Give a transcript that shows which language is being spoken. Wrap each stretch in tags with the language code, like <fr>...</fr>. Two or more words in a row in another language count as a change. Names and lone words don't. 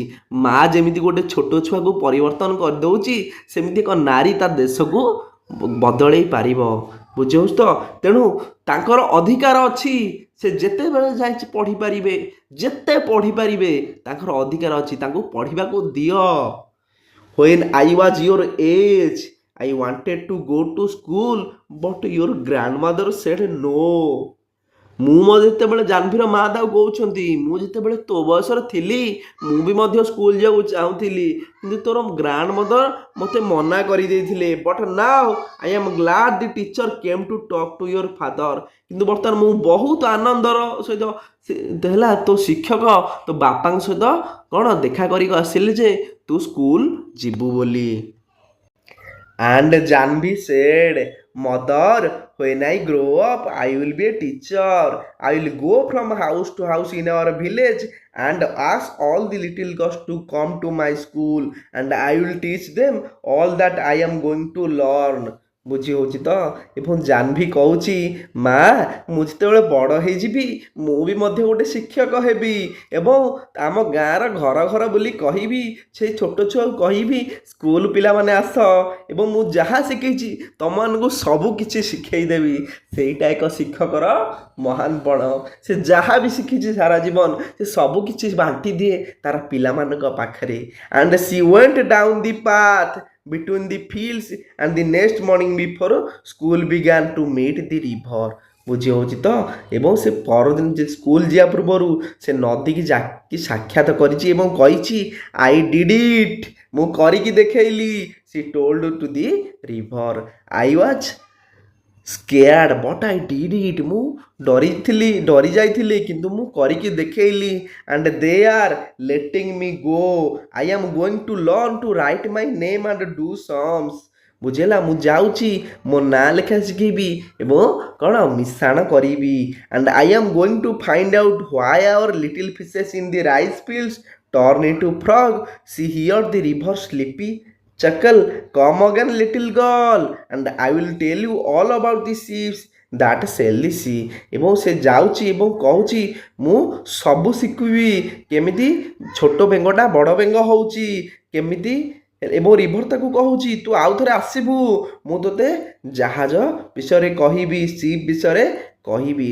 <or>ମା ଯେମିତି ଗୋଟେ ଛୋଟ ଛୁଆକୁ ପରିବର୍ତ୍ତନ କରିଦେଉଛି, ସେମିତି ଏକ ନାରୀ ତା ଦେଶକୁ ବଦଳେଇ ପାରିବ। ବୁଝିହେଉଛି ତ? ତେଣୁ ତାଙ୍କର ଅଧିକାର ଅଛି, ସେ ଯେତେବେଳେ ଯାଇଛି ପଢ଼ିପାରିବେ, ଯେତେ ପଢ଼ିପାରିବେ ତାଙ୍କର ଅଧିକାର ଅଛି। ତାଙ୍କୁ ପଢ଼ିବାକୁ ଦିଅ।</or> <en>When I was your age, I wanted to go to school, but your grandmother said no.</en> <or>ମୁଁ ଯେତେବେଳେ ଜାହ୍ନବୀର ମା ତାକୁ କହୁଛନ୍ତି, ମୁଁ ଯେତେବେଳେ ତୋ ବୟସରେ ଥିଲି ମୁଁ ବି ମଧ୍ୟ ସ୍କୁଲ ଯିବାକୁ ଚାହୁଁଥିଲି, କିନ୍ତୁ ତୋର</or> <en>grand mother</en> <or>ମୋତେ ମନା କରିଦେଇଥିଲେ।</or> <en>but now I am glad the teacher came to talk to your father.</en> <or>କିନ୍ତୁ ବର୍ତ୍ତମାନ ମୁଁ ବହୁତ ଆନନ୍ଦର ସହିତ ହେଲା ତୋ ଶିକ୍ଷକ ତୋ ବାପାଙ୍କ ସହିତ କ'ଣ ଦେଖା କରିକି ଆସିଲେ ଯେ ତୁ ସ୍କୁଲ ଯିବୁ ବୋଲି।</or> <en>And Janvi said, Mother, when I grow up, I will be a teacher. I will go from house to house in our village and ask all the little girls to come to my school, and I will teach them all that I am going to learn.</en> <or>ବୁଝି ହେଉଛି ତ? ଏବଂ ଜାହ୍ନବୀ କହୁଛି, ମା ମୁଁ ଯେତେବେଳେ ବଡ଼ ହେଇଯିବି ମୁଁ ବି ମଧ୍ୟ ଗୋଟେ ଶିକ୍ଷକ ହେବି ଏବଂ ଆମ ଗାଁର ଘର ଘର ବୋଲି କହିବି, ସେଇ ଛୋଟ ଛୁଆକୁ କହିବି ସ୍କୁଲ ପିଲାମାନେ ଆସ ଏବଂ ମୁଁ ଯାହା ଶିଖେଇଛି ତମମାନଙ୍କୁ ସବୁ କିଛି ଶିଖେଇ ଦେବି। ସେଇଟା ଏକ ଶିକ୍ଷକର ମହାନ ପଣ। ସେ ଯାହା ବି ଶିଖିଛି ସାରା ଜୀବନ ସେ ସବୁ କିଛି ବାଣ୍ଟି ଦିଏ ତାର ପିଲାମାନଙ୍କ ପାଖରେ।</or> <en>And she went down the path between the fields and the next morning before school began to meet the river.</en> <or>ବୁଝି ହେଉଛି ତ? ଏବଂ ସେ ପରଦିନ ସ୍କୁଲ ଯିବା ପୂର୍ବରୁ ସେ ନଦୀକି ଯାଇକି ସାକ୍ଷାତ କରିଛି ଏବଂ କହିଛି</or> <en>I did it,</en> <or>ମୁଁ କରିକି ଦେଖେଇଲି।</or> <en>she told to the river, I was scared but I did it.</en> <or>ମୁଁ ଡରି ଯାଇଥିଲି କିନ୍ତୁ ମୁଁ କରିକି ଦେଖେଇଲି।</or> <en>and they are letting me go. I am going to learn to write my name and do sums.</en> <or>ବୁଝିଲା? ମୁଁ ଯାଉଛି ମୋ ନାଁ ଲେଖା ଶିଖେଇବି ଏବଂ କ'ଣ ମିଶାଣ କରିବି।</or> <en>and I am going to find out why our little fishes in the rice fields turn into frog. See here the river sleepy chuckle, come again little girl, and I will tell you all about the ships that sail the sea.</en> <or>ଏବଂ ସେ ଯାଉଛି ଏବଂ କହୁଛି ମୁଁ ସବୁ ଶିଖିବି, କେମିତି ଛୋଟ ବେଙ୍ଗଟା ବଡ଼ ବେଙ୍ଗ ହେଉଛି କେମିତି। ଏବଂ ରିଭର ତାକୁ କହୁଛି ତୁ ଆଉ ଥରେ ଆସିବୁ, ମୁଁ ତୋତେ ଜାହାଜ ବିଷୟରେ କହିବି, ସିପ୍ ବିଷୟରେ କହିବି।</or>